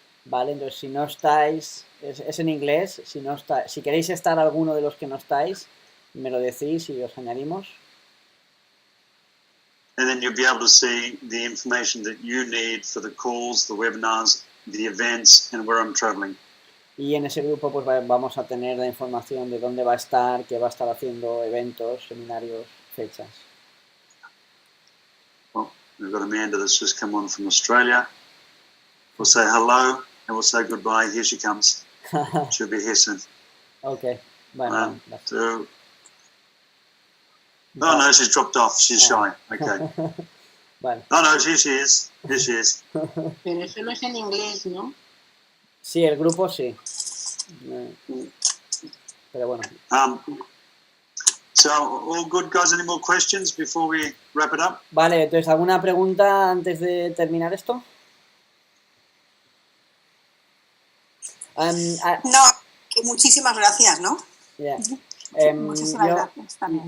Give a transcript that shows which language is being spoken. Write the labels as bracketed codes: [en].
[es] Vale, entonces si no estáis, es en inglés, si queréis estar alguno de los que no estáis, me lo decís y os añadimos. [en] And then you'll be able to see the information that you need for the calls, the webinars, the events, and where I'm traveling. [es] Y en ese grupo pues vamos a tener la información de dónde va a estar, qué va a estar haciendo, eventos, seminarios, fechas. [en] Well, we've got Amanda that's just come on from Australia. We'll say hello and we'll say goodbye. Here she comes. She'll be here soon. [es] Okay. Bueno, [en] Oh, no, she's dropped off. She's shy. Okay. [es] Vale. [en] Oh, no, here she is. Here she is. [es] Pero eso no es en inglés, ¿no? Sí, el grupo sí. Pero bueno. [en] So, all good, guys? Any more questions before we wrap it up? [es] Vale, entonces, ¿alguna pregunta antes de terminar esto? No, que muchísimas gracias, ¿no? [en] Yeah. [es] Muchísimas gracias también.